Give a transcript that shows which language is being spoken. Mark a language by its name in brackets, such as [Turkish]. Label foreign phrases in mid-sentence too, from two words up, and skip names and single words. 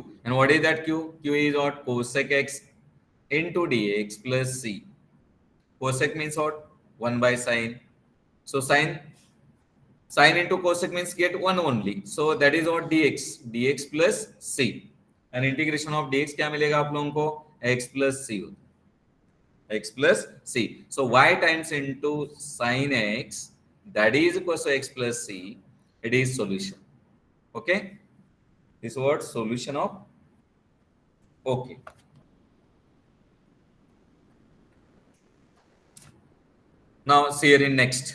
[English] And what is that q? Q is what? Cosec x into dx plus c. Cosec means what? 1 by sine. So sine into cosec means get 1 only. So that is what? dx plus c. And integration of dx [Hindi] क्या मिलेगा आप लोगों को? [English] x plus c. X plus c. So y times into sine x, that is equals to x plus c. It is solution. Okay. This word solution of. Okay. Now see here in next.